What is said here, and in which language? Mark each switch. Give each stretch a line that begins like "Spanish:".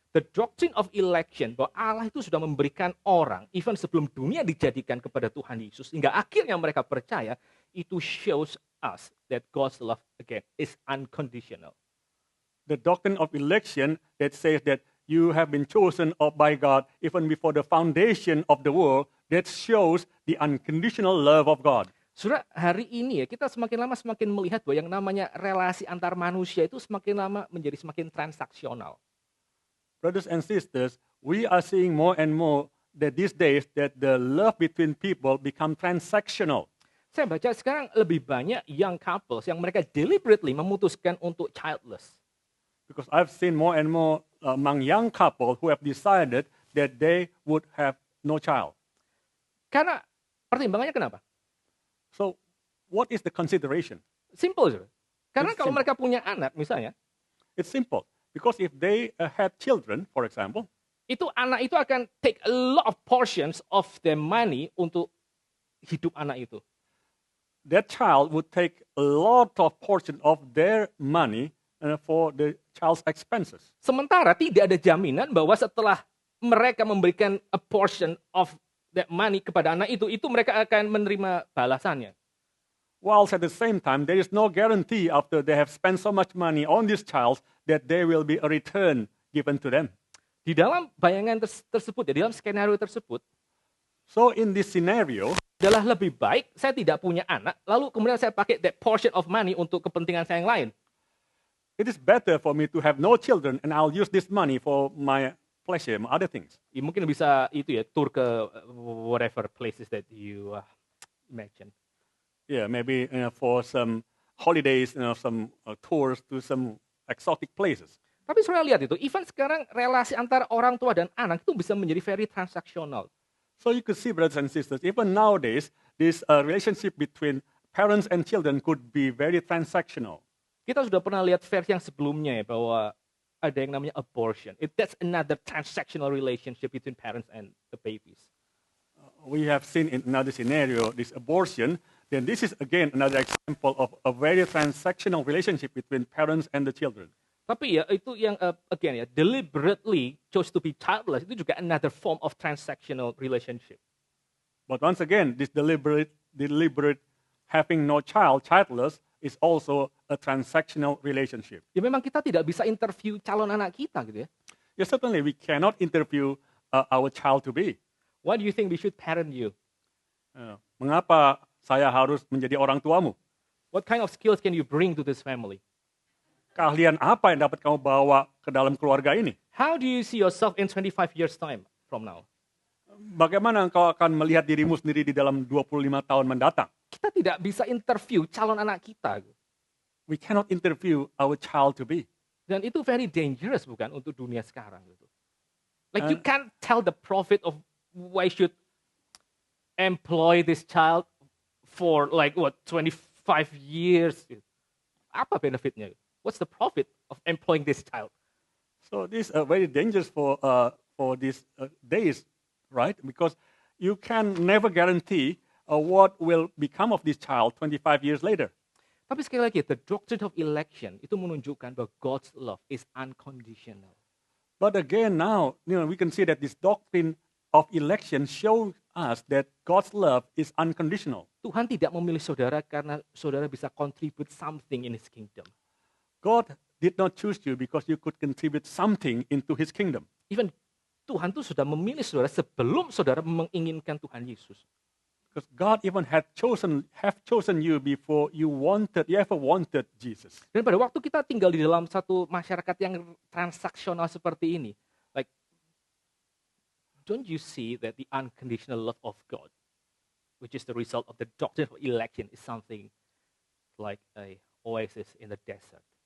English: The doctrine of election,
Indonesian: bahwa Allah itu sudah memberikan orang, even sebelum dunia dijadikan kepada Tuhan Yesus, hingga akhirnya mereka percaya, itu
English: shows us that God's love, again, is unconditional. The doctrine of election that says that you have been chosen by God even before the foundation of the world, that shows the unconditional love of God.
Indonesian: Saudara, hari ini ya, kita semakin lama semakin melihat bahwa yang namanya relasi antar manusia itu semakin lama menjadi semakin transaksional.
English: Brothers and sisters, we are seeing more and more that these days that the love between people become transactional.
Indonesian: Saya baca sekarang lebih banyak
English: young couples
Indonesian: yang mereka deliberately memutuskan untuk childless.
English: Because I've seen more and more among young couples who have decided that they would have no child.
Indonesian: Karena pertimbangannya kenapa?
English: So, what is the consideration?
Indonesian: Simple, saudara. Karena
English: It's
Indonesian: kalau
English: simple.
Indonesian: mereka punya anak misalnya,
English: It's simple. Because if they had children, for example,
Indonesian: itu anak itu akan
English: take a lot of portions of their money
Indonesian: untuk hidup anak itu.
English: that child would take a lot of portion of their money for the child's expenses.
Indonesian: Sementara tidak ada jaminan bahwa setelah mereka memberikan
English: a portion of that money
Indonesian: kepada anak itu mereka akan menerima balasannya.
English: Whilst at the same time, there is no guarantee after they have spent so much money on this child that there will be a return given to them.
Indonesian: Di dalam bayangan tersebut, di dalam skenario tersebut,
English: So in this scenario,
Indonesian: adalah lebih baik saya tidak punya anak, lalu kemudian saya pakai
English: that portion of money
Indonesian: untuk kepentingan saya yang lain.
English: it is better for me to have no children and I'll use this money for my pleasure, my other things.
Indonesian: Ya, mungkin bisa itu ya, tour ke
English: whatever places that you imagine. Yeah, maybe for some holidays, some tours to some exotic places.
Indonesian: Tapi saudara lihat itu, even sekarang relasi antara orang tua dan anak itu bisa menjadi very transaksional.
English: So you could see, brothers and sisters, even nowadays, this relationship between parents and children could be very transactional.
Indonesian: Kita sudah pernah lihat versi yang sebelumnya ya, bahwa ada yang namanya abortion.
English: That's another transactional relationship between parents and the babies. We have seen in another scenario this abortion. Then this is again another example of a very transactional relationship between parents and the children.
Indonesian: Tapi ya itu yang
English: again ya, deliberately chose to be childless,
Indonesian: itu juga
English: another form of transactional relationship. But once again, this deliberate having no child, childless, is also a transactional relationship.
Indonesian: Ya memang kita tidak bisa interview calon anak kita gitu ya.
English: Yes, certainly we cannot interview our child to be. Why do you think we should parent you?
Indonesian: Mengapa saya harus menjadi orang tuamu?
English: What kind of skills can you bring to this family?
Indonesian: Keahlian apa yang dapat kamu bawa ke dalam keluarga ini?
English: How do you see yourself in 25 years time from now?
Indonesian: Bagaimana engkau akan melihat dirimu sendiri di dalam 25 tahun mendatang? Kita tidak bisa interview calon anak kita.
English: We cannot interview our child to be.
Indonesian: Dan itu
English: very dangerous
Indonesian: bukan untuk dunia sekarang gitu.
English: Like you can't tell the prophet of why should employ this child for like what 25 years.
Indonesian: Apa benefitnya?
English: What's the profit of employing this child? So this is very dangerous for these days, right? Because you can never guarantee what will become of this child 25 years later.
Indonesian: Tapi sekali lagi,
English: the doctrine of election
Indonesian: itu menunjukkan bahwa
English: God's love is unconditional. But again, now we can see that this doctrine of election shows us that God's love is unconditional.
Indonesian: Tuhan tidak memilih saudara karena saudara bisa
English: contribute something
Indonesian: in His kingdom.
English: God did not choose you because you could contribute something into His kingdom.
Indonesian: Even Tuhan tuh sudah memilih saudara sebelum saudara menginginkan Tuhan Yesus.
English: Because God even have chosen you before you ever wanted Jesus.
Indonesian: Dan pada waktu kita tinggal di dalam satu masyarakat yang transaksional seperti ini,
English: like, don't you see that the unconditional love of God, which is the result of the doctrine of election, is something like a oasis in the desert?